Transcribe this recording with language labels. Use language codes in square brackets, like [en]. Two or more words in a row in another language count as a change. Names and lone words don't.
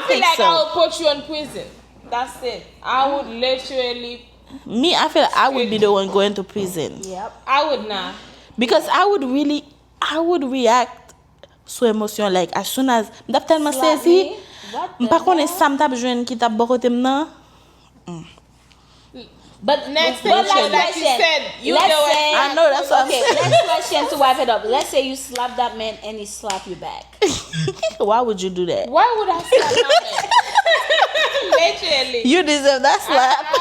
[en] feel think like so. I would put you in prison. That's it. I would literally. Me, I feel like I would be the one going to prison Yep. I would not. because I would react so emotion like as soon as [ht] m'tap tellement [en] Slap [ht] saisi. [en] me? What the [ht] M'pa konnen [en] hell? [ht] sa m'tap jwen ki tap bokote m'nan. [en] But Next but thing, last like you question. said, you Let's know say, I know, that's what I'm okay, saying. next question to wipe it up. Let's say you slap that man and he slap you back. Why would you do that? Why would I slap my man? Literally. You deserve that slap.